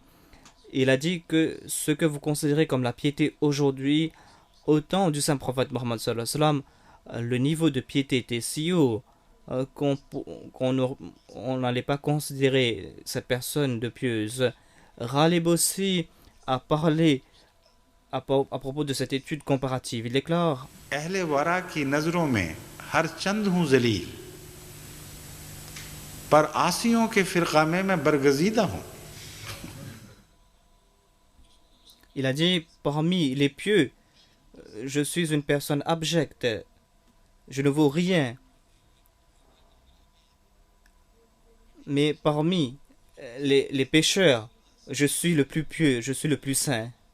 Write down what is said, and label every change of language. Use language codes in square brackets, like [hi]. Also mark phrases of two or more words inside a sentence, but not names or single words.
[fr] Il a dit que ce que vous considérez comme la piété aujourd'hui, au temps du saint prophète Mohammed [ar] صلى الله عليه وسلم, [fr] le niveau de piété était si haut qu'on n'allait pas considérer cette personne de pieuse. Ghalib aussi a parlé à propos de cette étude comparative. Il déclare: [ur] اہلِ ورع کی نظروں میں ہر چند ہوں ذلیل، پر عاصیوں کے فرقہ میں میں برگزیدہ ہوں. [fr] Il a dit: parmi les pieux, je suis une personne abjecte, je ne vaux rien. Mais parmi les pécheurs, je suis le plus pieux, je suis le plus saint.